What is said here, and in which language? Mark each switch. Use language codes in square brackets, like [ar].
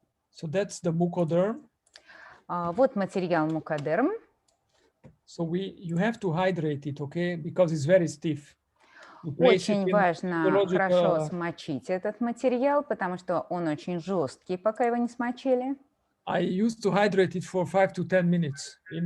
[en] So that's the mucoderm. [ru] Вот материал мукодерм. [en] So you have to hydrate it, okay? Because it's very stiff. [ru] Очень важно хорошо смочить этот материал, потому что он очень жесткий, пока его не смочили. [en] I used to hydrate it for 5 to 10 minutes.